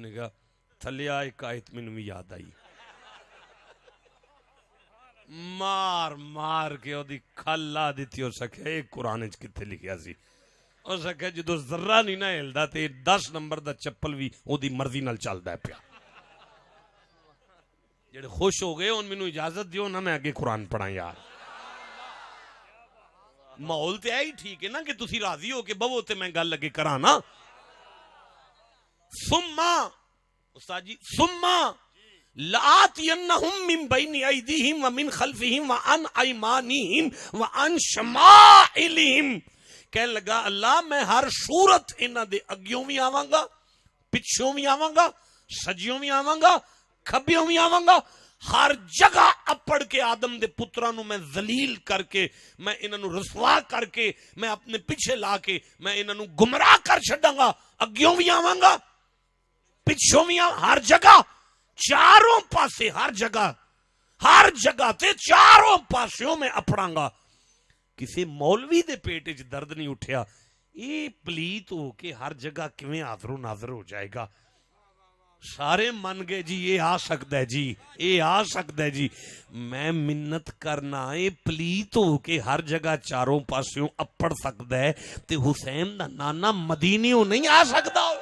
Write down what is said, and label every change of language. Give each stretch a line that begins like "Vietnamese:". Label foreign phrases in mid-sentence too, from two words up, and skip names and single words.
Punjabi: انہیں کہا تھلے آ ایک آیت مینوں بھی یاد آئی, مار مار کے او دی کھل لا دیتی. ہو سکے ایک قرآن وچ کتے لکھیا سی. ہو سکے جدو ذرہ نہیں نہ ہلدا تے 10 نمبر دا چپل بھی او دی مرضی نال چلدا پیا. جڑے خوش ہو گئے ان مینوں اجازت دیو نا میں اگے قرآن پڑھاں یار. ماحول تے ہے ہی ٹھیک ہے نا کہ تسی راضی ہو کے بہو تے میں گل لگے کراں نا.
Arabic: ثم
Punjabi: استاد جی
Arabic: ثم لآتینہم من بین ایدیہم ومن خلفہم وعن ایمانہم وعن شمائلہم.
Punjabi: کہنے لگا اللہ میں ہر صورت انہاں دے اگیوں بھی آواں گا, پچھوں بھی آواں گا, سجیوں بھی آواں گا, کھبیوں بھی آواں گا. ہر جگہ اپڑ کے آدم دے پتراں نو میں ذلیل کر کے, میں انہاں نو رسوا کر کے, میں اپنے پیچھے لا کے میں انہاں نو گمراہ کر چھڈاں گا. اگیوں بھی آواں گا, پچھوں بھی آواں, ہر جگہ چاروں پاسے, ہر جگہ تے چاروں پاسوں میں اپڑاں گا. کسی مولوی دے پیٹ وچ درد نہیں اٹھیا اے پلیت ہو کے ہر جگہ کیویں حاضر و ناظر ہو جائے گا. سارے من گئے جی یہ آ سکتا ہے جی, یہ آ سکتا ہے جی. میں منت کرنا اے پلیت ہو کے ہر جگہ چاروں پاسوں اپڑ سکتا ہے تے حسین دا نانا مدینیوں نہیں آ سکتا.